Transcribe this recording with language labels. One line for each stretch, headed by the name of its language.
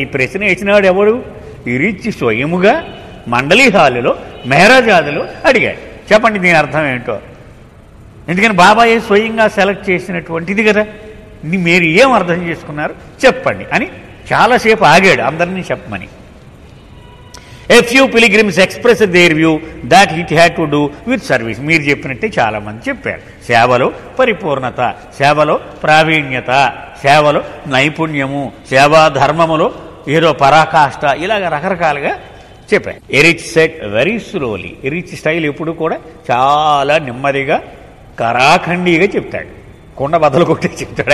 Telugu: ఈ ప్రశ్న ఇచ్చినాడు ఎవడు? ఎరిచ్ స్వయముగా మండలి హాలులో మెహరాజాదులో అడిగాడు, చెప్పండి దీని అర్థం ఏంటో. ఎందుకని బాబాయే స్వయంగా సెలెక్ట్ చేసినటువంటిది కదా, మీరు ఏం అర్థం చేసుకున్నారు చెప్పండి అని చాలాసేపు ఆగాడు అందరినీ చెప్పమని.
English: A few pilgrims expressed their view that it had to do with service.
Telugu: మీరు చెప్పినట్టే చాలామంది చెప్పారు. సేవలో పరిపూర్ణత, సేవలో ప్రావీణ్యత, సేవలో నైపుణ్యము, సేవా ధర్మములో ఏదో పరాకాష్ట, ఇలాగ రకరకాలుగా చెప్పారు. Erich
English: Said very slowly.
Telugu: Erich style ఎప్పుడు కూడా చాలా నెమ్మదిగా కరాఖండిగా చెప్తాడు, కొండ బద్దలు కొట్టి చెప్తాడు.